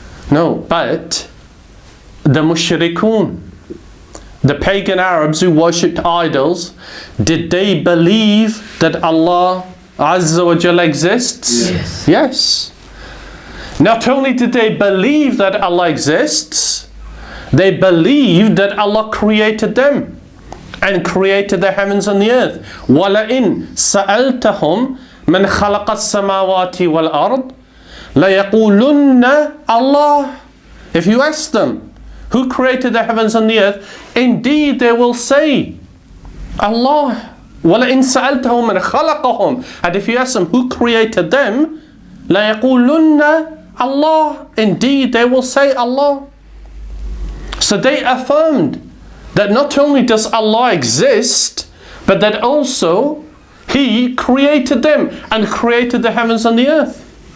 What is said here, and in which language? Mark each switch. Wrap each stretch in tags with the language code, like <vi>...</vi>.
<en>No, but the mushrikun, the pagan Arabs who worshipped idols, did they believe that Allah Azza wa Jalla exists? Yes. Yes. Not only did they believe that Allah exists, they believed that Allah created them and created the heavens and the earth.</en> <ar>وَلَئِن سَأَلْتَهُمْ مَنْ خَلَقَ السَّمَاوَاتِ وَالْأَرْضِ لَيَقُولُنَّ Allah.</ar> <en>If you ask them, who created the heavens and the earth? Indeed, they will say, Allah.</en> <ar>وَلَئِن سَأَلْتَهُمْ مَنْ خَلَقَهُمْ.</ar> <en>And if you ask them, who created them?</en> <ar>لَيَقُولُنَّ</ar> <en>Allah. Indeed, they will say Allah. So they affirmed that not only does Allah exist, but that also He created them and created the heavens and the earth.</en>